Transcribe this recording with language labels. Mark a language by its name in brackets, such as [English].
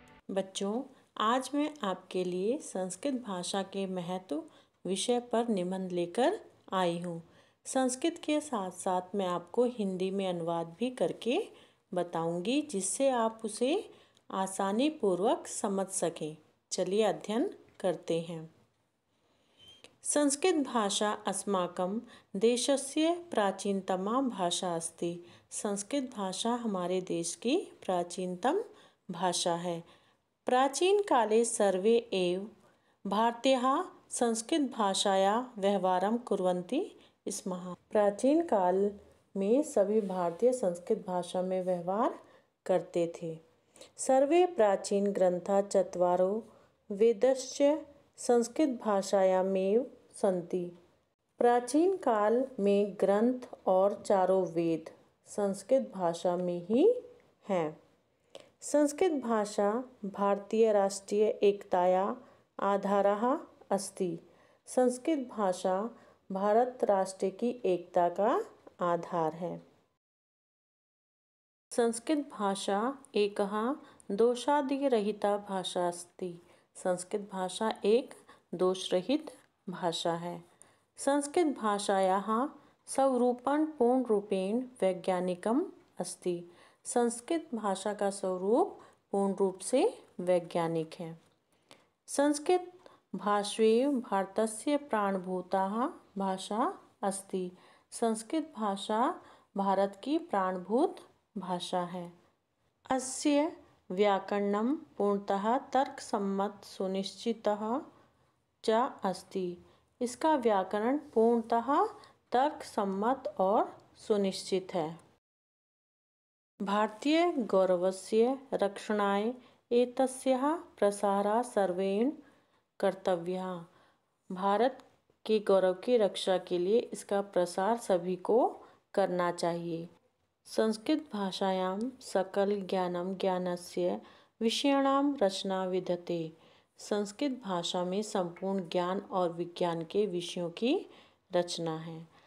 [Hindi] बच्चों, आज मैं आपके लिए संस्कृत भाषा के महत्व विषय पर निबंध लेकर आई हूँ। संस्कृत के साथ साथ मैं आपको हिंदी में अनुवाद भी करके बताऊंगी, जिससे आप उसे आसानी पूर्वक समझ सकें। चलिए अध्ययन करते हैं। [Sanskrit] संस्कृत भाषा अस्माकं देशस्य प्राचीनतमा भाषा अस्ति। [Hindi] संस्कृत भाषा हमारे देश की प्राचीनतम भाषा है। [Sanskrit] प्राचीन काले सर्वे एव भारतीयाः संस्कृत भाषाया व्यवहारं कुर्वन्ति स्म। [Hindi] प्राचीन काल में सभी भारतीय संस्कृत भाषा में व्यवहार करते थे। [Sanskrit] सर्वे प्राचीन ग्रंथा चत्वारो वेदश्च संस्कृत भाषायामेव सन्ति। [Hindi] प्राचीन काल में ग्रंथ और चारों वेद संस्कृत भाषा में ही हैं। [Sanskrit] संस्कृत भाषा भारतीय राष्ट्रीय एकताया आधारः अस्ति। [Hindi] संस्कृत भाषा भारत राष्ट्र की एकता का आधार है। [Sanskrit] संस्कृत भाषा एकः दोषादिरहिता भाषा अस्ति। [Hindi] संस्कृत भाषा एक दोष रहित भाषा है। [Sanskrit] संस्कृत भाषायाः स्वरूपं पूर्ण रूपेण वैज्ञानिकम् अस्ति। [Hindi] संस्कृत भाषा का स्वरूप पूर्ण रूप से वैज्ञानिक है। [Sanskrit] संस्कृत भाषेव भारतस्य प्राणभूता भाषा अस्ति। [Hindi] संस्कृत भाषा भारत की प्राणभूत भाषा है। [Sanskrit] अस्य व्याकरणं पूर्णतः तर्कसम्मत सुनिश्चितः च अस्ति। [Hindi] इसका व्याकरण पूर्णतः तर्कसम्मत और सुनिश्चित है। [Sanskrit] भारतीय गौरवस्य रक्षणाय एतस्याः प्रसारः सर्वेण कर्तव्यः। [Hindi] भारत के गौरव की रक्षा के लिए इसका प्रसार सभी को करना चाहिए। [Sanskrit] संस्कृत भाषायां सकल ज्ञानम ज्ञानस्य विषयाणां रचना विद्यते। [Hindi] संस्कृत भाषा में संपूर्ण ज्ञान और विज्ञान के विषयों की रचना है।